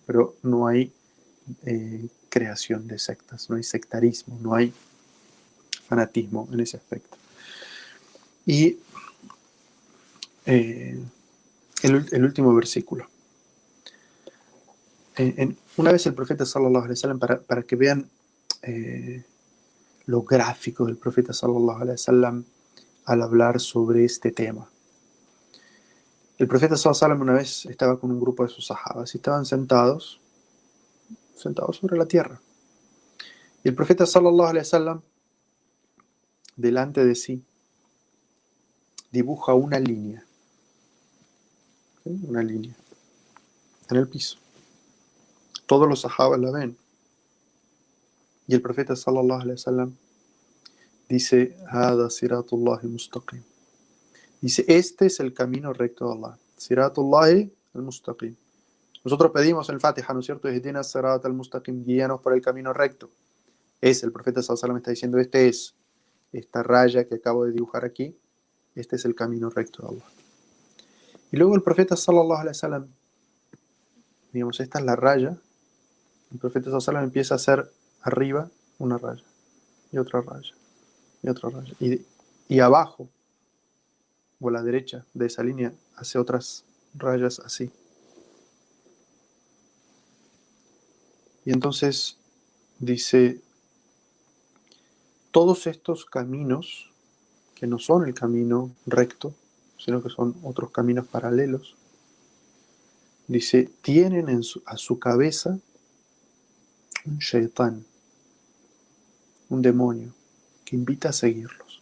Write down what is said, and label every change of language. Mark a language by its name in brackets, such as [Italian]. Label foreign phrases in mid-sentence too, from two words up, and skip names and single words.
[Spanish] Pero no hay creación de sectas, no hay sectarismo, no hay fanatismo en ese aspecto. Y el último versículo. Una vez el profeta [Arabic] صلى الله عليه وسلم, [Spanish] para que vean lo gráfico del profeta [Arabic] صلى الله عليه وسلم [Spanish] al hablar sobre este tema. El profeta [Arabic] صلى الله عليه وسلم [Spanish] una vez estaba con un grupo de sus sahabas y estaban sentados sobre la tierra. Y el profeta [Arabic] صلى الله عليه وسلم [Spanish] delante de sí dibuja una línea. ¿Sí? Una línea en el piso. Todos los sahabas la ven. Y el profeta [Arabic] صلى الله عليه وسلم [Spanish] dice, [Arabic] هذا صراط الله مستقيم. [Spanish] Dice, este es el camino recto de Allah. [Arabic] صراط الله المستقيم. [Spanish] Nosotros pedimos en el Fatiha, ¿no es cierto? [Arabic] اهدنا صراط المستقيم, [Spanish] guíanos por el camino recto. El profeta [Arabic] صلى الله عليه وسلم [Spanish] está diciendo, esta raya que acabo de dibujar aquí, este es el camino recto de Allah. Y luego el profeta [Arabic] صلى الله عليه وسلم, [Spanish] digamos, esta es la raya. El profeta [Arabic] صلى الله عليه وسلم [Spanish] empieza a hacer arriba una raya, y otra raya, y otra raya. Y abajo, o a la derecha de esa línea, hace otras rayas así. Y entonces dice, todos estos caminos, que no son el camino recto, sino que son otros caminos paralelos, dice, tienen a su cabeza un shaitán, un demonio, que invita a seguirlos.